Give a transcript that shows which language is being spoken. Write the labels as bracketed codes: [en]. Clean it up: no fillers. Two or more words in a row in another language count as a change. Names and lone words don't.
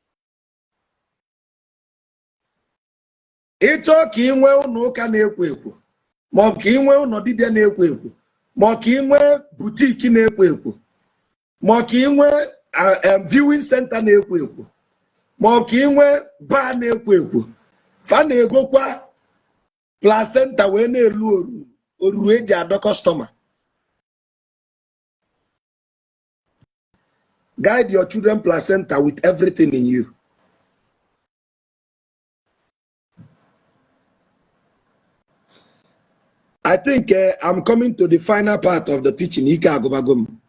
[ig] Ịchọ ka ị nwee ụlọ ụka na-ekwo ekwo, ma ọ bụ ka ị nwee ụlọ dibịa na-ekwo ekwo, ma ọ ka ị nwee butiki na-ekwo ekwo, ma ọ ka ị nwee [en] viewing center [ig] na-ekwo ekwo, ma ọ ka ị nwee bar na-ekwo ekwo. Fa na-egokwa placenta wee na-elu oruru eji adọ customer. [en] Guide your children placenta with everything in you. I think I'm coming to the final part of the teaching. [ig] Ike agụbagom.